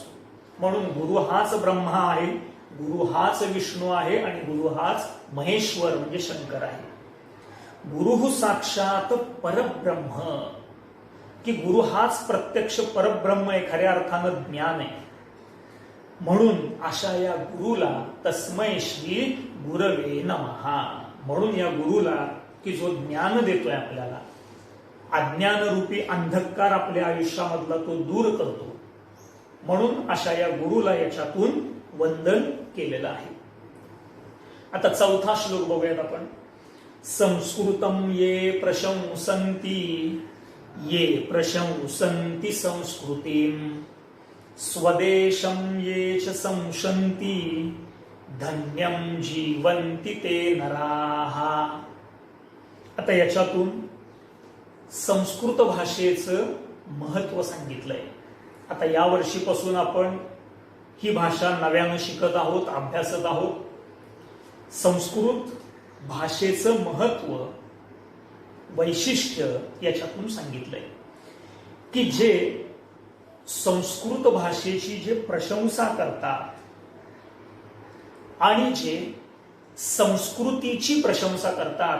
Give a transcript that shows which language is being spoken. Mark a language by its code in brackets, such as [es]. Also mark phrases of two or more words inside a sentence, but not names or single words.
[mr] म्हणून गुरु हाच ब्रह्मा आहे, गुरु हाच विष्णू आहे आणि गुरु हाच महेश्वर म्हणजे शंकर आहे. [sa] गुरु साक्षात परब्रह्म, [mr] की गुरु हाच प्रत्यक्ष परब्रह्म आहे, खऱ्या अर्थानं ज्ञान आहे. म्हणून अशा या गुरुला [sa] तस्मै श्री गुरवे नमः, [mr] म्हणून या गुरुला की जो ज्ञान देतोय आपल्याला, अज्ञानरूपी अंधकार आपल्या आयुष्यामधला तो दूर करतो, म्हणून अशा या गुरुला याच्यातून वंदन केलेलं आहे. आता चौथा श्लोक बघूयात आपण. [sa] संस्कृतम ये प्रशंसन्ति ये प्रशंसन्ति संस्कृतीम स्वदेशम ये च संशन्ति धन्यम जीवन्ति ते नराः. [mr] आता याच्यातून संस्कृत भाषेचं महत्व सांगितलंय. आता या वर्षीपासून आपण ही भाषा नव्यानं शिकत आहोत, अभ्यासत आहोत. संस्कृत भाषेचं महत्व, वैशिष्ट्य याच्यातून सांगितलंय की जे संस्कृत भाषेची जे प्रशंसा करतात आणि जे संस्कृतीची प्रशंसा करतात.